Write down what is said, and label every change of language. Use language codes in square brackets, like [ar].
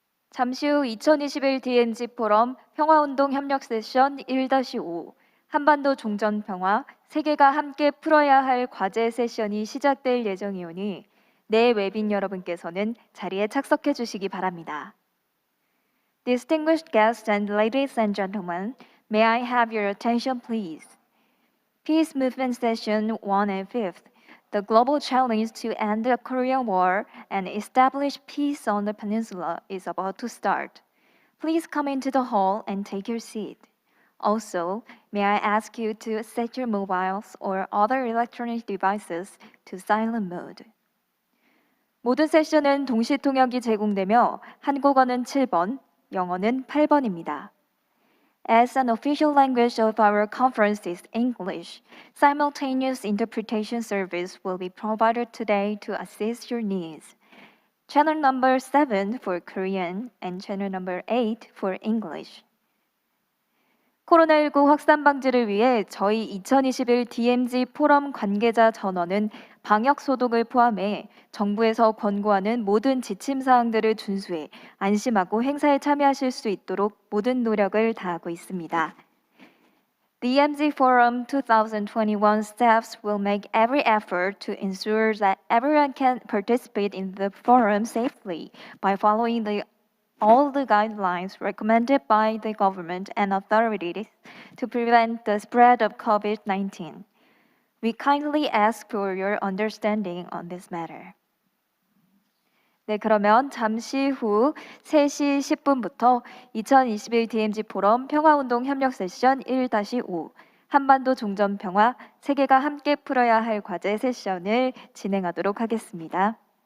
[ko] 잠시 후 2021 DMZ 포럼 평화운동 협력 세션 1-5 한반도 종전 평화 세계가 함께 풀어야 할 과제 세션이 시작될 예정이오니 내 외빈 여러분께서는 자리에 착석해 주시기 바랍니다. [en] Distinguished guests and ladies and gentlemen, may I have your attention please? Peace Movement Session 1 and 5, the global challenge to end the Korean War and establish peace on the peninsula is about to start. Please come into the hall and take your seat. Also, may I ask you to set your mobiles or other electronic devices to silent mode. [ko] 모든 세션은 동시 통역이 제공되며 한국어는 7번, 영어는 8번입니다. [en] As an official language of our conference is English, simultaneous interpretation service will be provided today to assist your needs. Channel number 7 for Korean and channel number 8 for English. [ko] 코로나19 확산 방지를 위해 저희 2021 DMZ 포럼 관계자 전원은 방역 소독을 포함해 정부에서 권고하는 모든 지침 사항들을 준수해 안심하고 행사에 참여하실 수 있도록 모든 노력을 다하고 있습니다. [en] DMZ Forum 2021 staffs will make every effort to ensure that everyone can participate in the forum safely by following all the guidelines recommended by the government and authorities to prevent the spread of COVID-19. We kindly ask for your understanding on this matter. [ko] 네, 그러면 잠시 후 3시 10분부터 2021 DMZ 포럼 평화운동 협력 세션 1-5 한반도 종전 평화 세계가 함께 풀어야 할 과제 세션을 진행하도록 하겠습니다.